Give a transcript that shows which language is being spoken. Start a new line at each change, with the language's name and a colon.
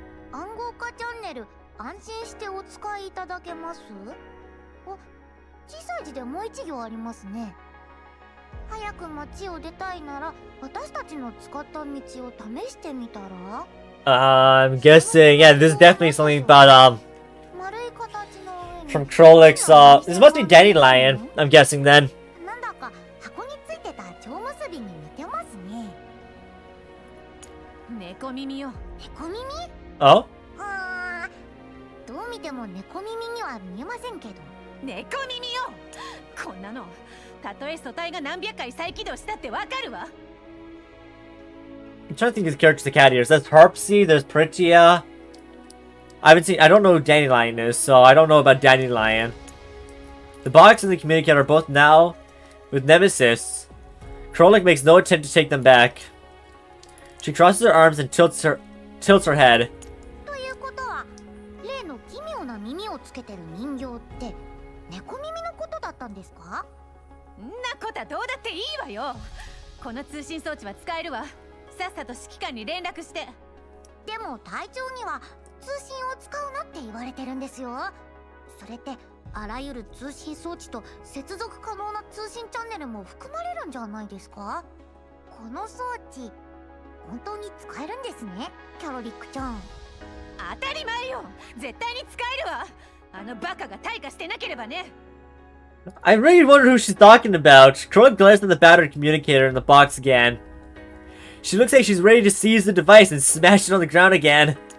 Japanese: 暗号化チャンネル安心してお使いいただけます？お、小さい字でもう一行ありますね。早く街を出たいなら私たちの使った道を試してみたら？
English: I'm guessing, yeah, this is definitely something about,
Japanese: 丸い形の上に
English: from Krolik's, this must be Dandelion, I'm guessing then.
Japanese: なんだか箱についてた蝶結びに似てますね。猫耳よ。猫耳？
English: Oh?
Japanese: どう見ても猫耳には見えませんけど。猫耳よ。こんなのたとえ素体が何百回再起動したってわかるわ。
English: I'm trying to think of the characters the cat ears. There's Harpsy, there's Pritia. I don't know who Dandelion is, so I don't know about Dandelion. The box and the communicator are both now with Nemesis. Krolik makes no attempt to take them back. She crosses her arms and tilts her head.
Japanese: ということは、例の奇妙な耳をつけてる人形って猫耳のことだったんですか？んなことはどうだっていいわよ。この通信装置は使えるわ。さっさと指揮官に連絡して。でも隊長には通信を使うなって言われてるんですよ。それってあらゆる通信装置と接続可能な通信チャンネルも含まれるんじゃないですか？この装置本当に使えるんですね、キャロリックちゃん。当たり前よ。絶対に使えるわ。あのバカが退化してなければね。
English: I really wonder who she's talking about. Krolik glares at the battered communicator in the box again. She looks like she's ready to seize the device and smash it on the ground again.